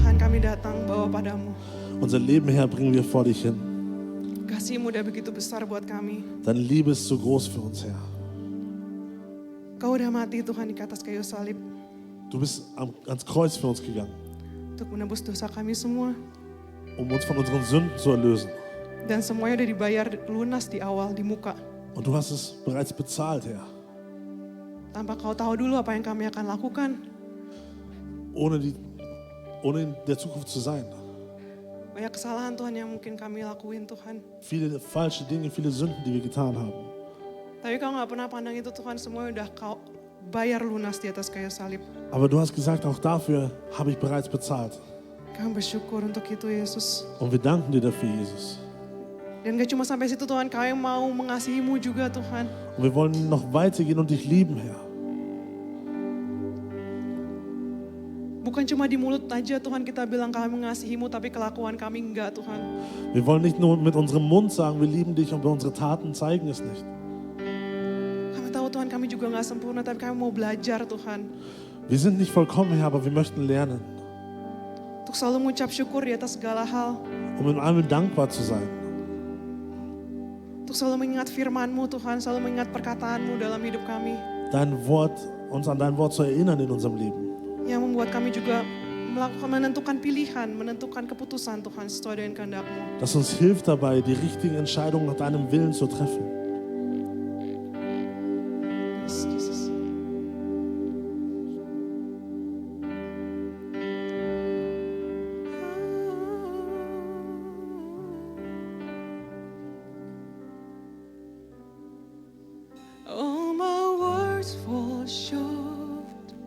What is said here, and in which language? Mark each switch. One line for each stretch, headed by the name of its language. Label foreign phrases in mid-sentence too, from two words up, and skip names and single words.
Indonesian: kami datang bawa padamu.
German: Unser Leben, Herr, bringen wir vor dich hin.
Indonesian: Kasih-Mu udah begitu besar buat kami.
German: Deine Liebe ist zu groß für uns, Herr.
Indonesian: Kau udah mati Tuhan di atas kayu salib
German: Du bist ans Kreuz für uns gegangen,
Indonesian: untuk menebus dosa kami semua.
German: um uns von unseren Sünden zu erlösen.
Indonesian: Dan semuanya udah dibayar lunas di awal, di muka.
German: Und du hast es bereits bezahlt, Herr.
Indonesian: Tanpa kau tahu dulu apa yang kami akan lakukan.
German: Ohne in der Zukunft zu sein.
Indonesian: Banyak kesalahan Tuhan yang mungkin kami lakuin Tuhan.
German: Viele falsche Dinge, viele Sünden, die wir getan haben.
Indonesian: Tapi kau gak pernah pandang itu Tuhan, semuanya udah kau bayar lunas di atas kayu salib.
German: Aber du hast gesagt, auch dafür habe ich bereits bezahlt.
Indonesian: Kami bersyukur untuk itu Yesus.
German: Und wir danken dir dafür, Jesus.
Indonesian: Dan gak cuma sampai situ Tuhan, kami mau mengasihi-Mu juga Tuhan.
German: Und wir wollen noch weitergehen und dich lieben, Herr.
Indonesian: Bukan cuma di mulut aja Tuhan kita bilang kami mengasihi-Mu, tapi kelakuan kami enggak Tuhan.
German: Wir wollen nicht nur mit unserem Mund sagen, wir lieben dich, und unsere Taten zeigen es nicht.
Indonesian: Kami tahu Tuhan kami juga gak sempurna, tapi kami mau belajar Tuhan.
German: Wir sind nicht vollkommen, Herr, aber wir möchten lernen,
Indonesian: Untuk selalu mengucap syukur di atas segala hal.
German: um in allem dankbar zu sein.
Indonesian: Untuk selalu mengingat firman-Mu Tuhan, selalu mengingat perkataan-Mu dalam hidup kami.
German: Uns an dein Wort zu erinnern in unserem Leben.
Indonesian: Yang membuat kami juga menentukan pilihan, menentukan keputusan Tuhan sesuai dengan kehendak-Mu.
German: Das uns hilft dabei, die richtigen Entscheidungen nach deinem Willen zu treffen.
English: Yes, Jesus. All my words fall short.